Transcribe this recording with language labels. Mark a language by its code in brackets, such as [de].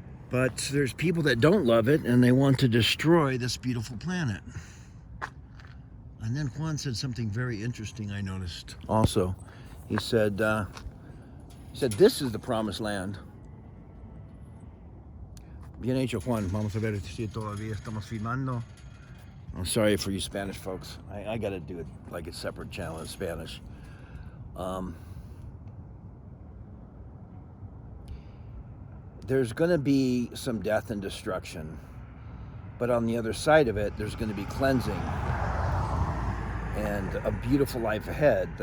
[en] But there's people that don't love it, and they want to destroy this beautiful planet. And then Juan said something very interesting I noticed also. He said, this is the promised land. [es] Bien hecho, Juan. Vamos a ver si todavía estamos filmando. [en] I'm sorry for you Spanish folks. I got to do it like a separate channel in Spanish. There's going to be some death and destruction. But on the other side of it, there's going to be cleansing and a beautiful life ahead.